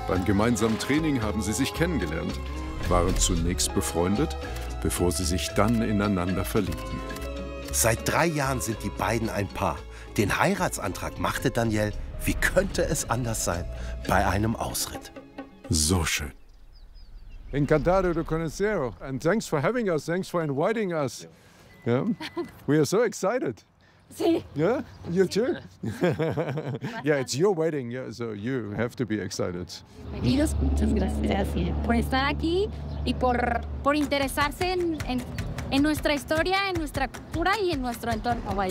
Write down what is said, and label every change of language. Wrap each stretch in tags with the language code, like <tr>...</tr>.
<de>Beim gemeinsamen Training haben sie sich kennengelernt. Waren zunächst befreundet, bevor sie sich dann ineinander verliebten. Seit 3 Jahren sind die beiden ein Paar. Den Heiratsantrag machte Daniel, wie könnte es anders sein, bei einem Ausritt. So schön.</de> <es>Encantado de conocer.</es> <en>And thanks for having us. Thanks for inviting us. Yeah. We are so excited.</en> <es>Sí.</es> <en>Yeah, you too. Yeah, it's your wedding, yeah, so you have to be excited.</en> <es>Bienvenidos, muchas gracias por estar aquí y por interesarse en nuestra historia, en nuestra cultura y en nuestro entorno.</es>